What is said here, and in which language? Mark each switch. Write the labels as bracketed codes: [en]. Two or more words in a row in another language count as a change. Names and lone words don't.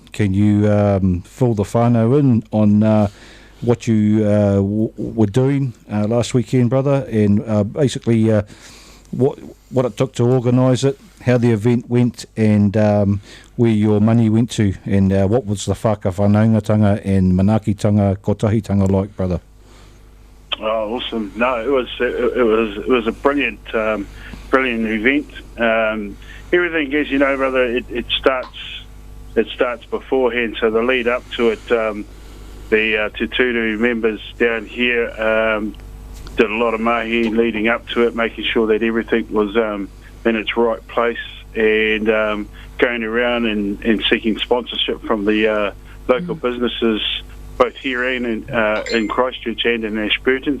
[en] Can you fill the whānau in on what you were doing last weekend, brother, and basically what it took to organise it, how the event went, and where your money went to, and what was the whakawhanaungatanga and manakitanga, kotahitanga like, brother? Oh, awesome! No, it was a brilliant event. Everything, as you know, brother, it starts beforehand. So the lead up to it, the Te Turu members down here did a lot of mahi leading up to it, making sure that everything was in its right place, and going around and seeking sponsorship from the local businesses, both here and in Christchurch and in Ashburton.